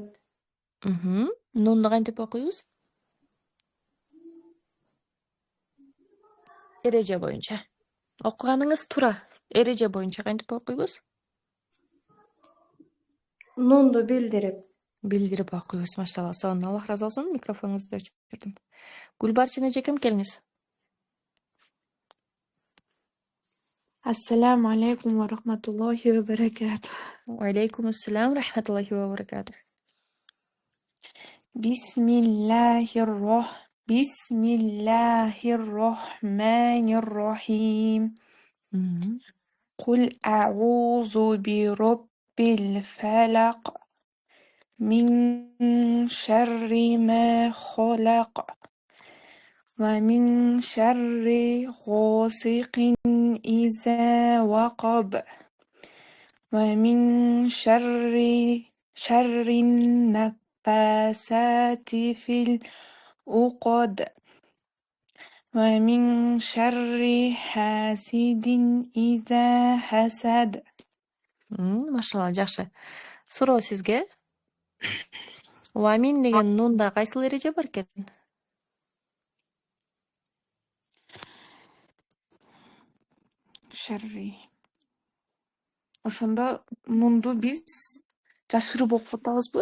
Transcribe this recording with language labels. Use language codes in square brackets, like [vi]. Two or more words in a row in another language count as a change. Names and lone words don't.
[ky] Нунду кантип окуйбуз? Эреже боюнча. Окуганыңыз туура. Эреже боюнча кантип окуйбуз? Нунду Билдирип окуйбуз. Машалла. Сон. Аллах разы болсун. Микрофонуңузду өчүрдүм. Гүлбарчын эже ким келиңиз? [ar] السلام عليكم ورحمة الله وبركاته. وعليكم السلام ورحمة الله وبركاته. بسم الله الرحمن الرحيم. قل أعوذ برب الفلق من شر ما خلق ومن شر غاسق إذا وقب ومن sharri ghasiqin iza waqab wa min شر النفاثات في العقد ومن شر حاسد إذا حسد. [ky] Машалла, жакшы. Суроо сизге. Вамин деген нунда кайсыл эреже бар экен? Sharri. Ошондо нунду биз жашырып окуп атабызбы?